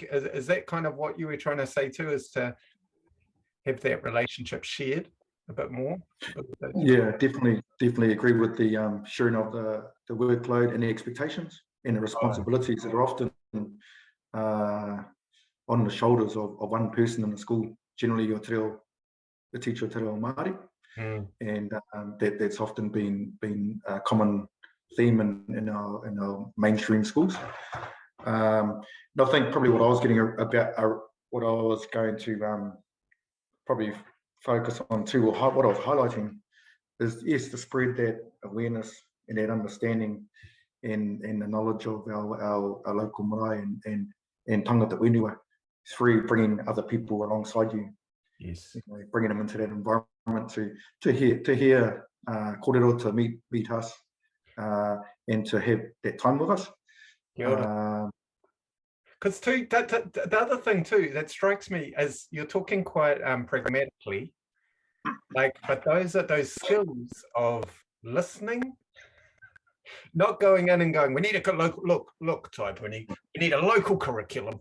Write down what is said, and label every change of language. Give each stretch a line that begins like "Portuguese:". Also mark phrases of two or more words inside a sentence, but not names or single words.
English: Is that kind of what you were trying to say too, is to have that relationship shared a bit more? Yeah, definitely agree with the sharing of the workload and the expectations and the responsibilities that are often on the shoulders of one person in the school, generally the teacher
Māori: te reo Māori.
English: And that's often been a common theme in our mainstream schools. And I think probably what I was getting about, what I was going to probably focus on too, or what I was highlighting, is yes, to spread that awareness and that understanding and the knowledge of our local marae and
Māori: tangata whenua
English: through bringing other people alongside you. Yes, bringing them into that environment to hear kōrero, to meet us, and to have that time with us. Because the other thing too that strikes me is you're talking quite pragmatically, like, but those skills of listening, not going in and going, we need a look type, we need a local curriculum.